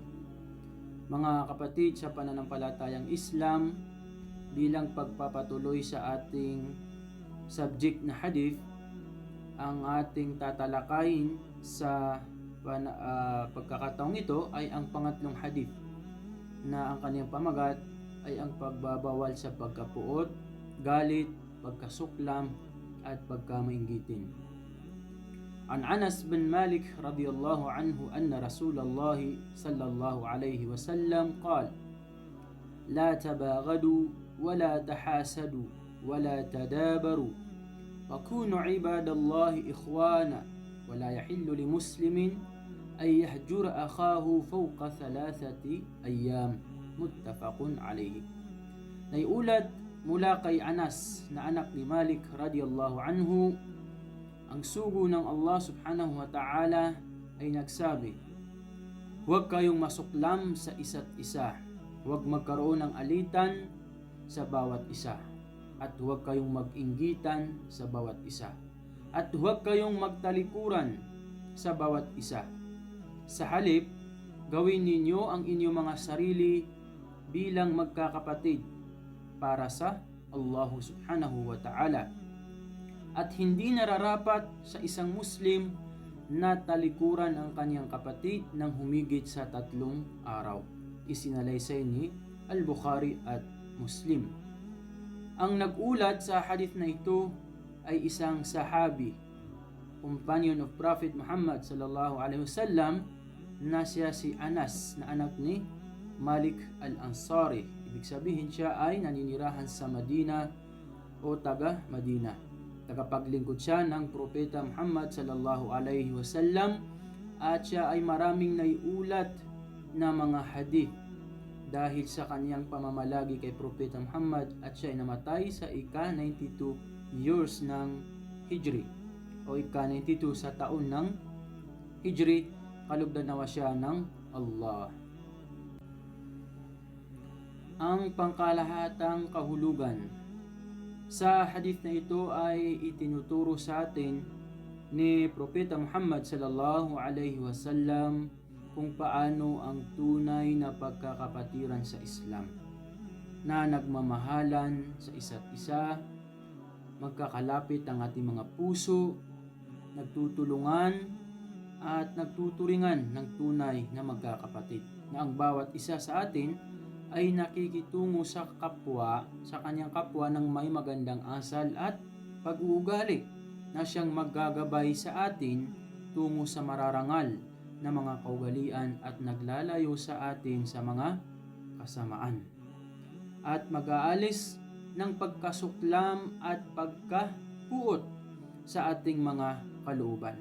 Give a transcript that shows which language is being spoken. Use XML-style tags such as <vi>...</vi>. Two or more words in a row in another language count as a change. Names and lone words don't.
<tl>Mga kapatid sa pananampalatayang Islam, bilang pagpapatuloy sa ating subject na hadith, ang ating tatalakayin sa pagkakataong ito ay ang pangatlong hadith na ang kaniyang pamagat ay ang pagbabawal sa pagkapuot, galit, pagkasuklam at pagkamainggitin.</tl> <ar>عن أنس بن مالك رضي الله عنه أن رسول الله صلى الله عليه وسلم قال: لا تباغضوا ولا تحاسدوا ولا تدابروا وكونوا عباد الله إخوانا ولا يحل لمسلم أن يهجر أخاه فوق 3 أيام متفق عليه.</ar> <tl>Naiulat mula kay Anas na anak ni Malik</tl> <ar>رضي الله عنه,</ar> <tl>ang sugo ng Allah</tl> <ar>سبحانه وتعالى</ar> <tl>ay nagsabi: huwag kayong masuklam sa isa't isa, huwag magkaroon ng alitan sa bawat isa, at huwag kayong mag-inggitan sa bawat isa, at huwag kayong magtalikuran sa bawat isa. Sa halip, gawin ninyo ang inyong mga sarili bilang magkakapatid para sa Allah</tl> <ar>سبحانه وتعالى.</ar> <tl>At hindi nararapat sa isang Muslim na talikuran ang kanyang kapatid ng humigit sa 3 araw. Isinalaysay ni Al-Bukhari at Muslim. Ang nagulat sa hadith na ito ay isang sahabi,</tl> <en>companion of Prophet Muhammad</en> <ar>صلى الله عليه وسلم,</ar> <tl>na siya si Anas na anak ni Malik al-Ansari. Ibig sabihin siya ay naninirahan sa Madina o taga Madina. Tagapaglingkod siya ng Propeta Muhammad</tl> <ar>صلى الله عليه وسلم,</ar> <tl>at siya ay maraming naiulat na mga hadith dahil sa kaniyang pamamalagi kay Propeta Muhammad, at siya ay namatay sa ika-92 years ng Hijri o ika-92 sa taon ng Hijri. Kalugdan nawa siya ng Allah. Ang pangkalahatang kahulugan sa hadith na ito ay itinuturo sa atin ni Propeta Muhammad</tl> <ar>صلى الله عليه وسلم</ar> <tl>kung paano ang tunay na pagkakapatiran sa Islam, na nagmamahalan sa isa't isa, magkakalapit ang ating mga puso, nagtutulungan at nagtuturingan ng tunay na magkakapatid, na ang bawat isa sa atin ay nakikitungo sa kapwa, sa kanyang kapwa ng may magandang asal at pag-uugali, na siyang maggagabay sa atin tungo sa mararangal na mga kaugalian at naglalayo sa atin sa mga kasamaan, at mag-aalis ng pagkasuklam at pagkapuot sa ating mga kalooban.</tl>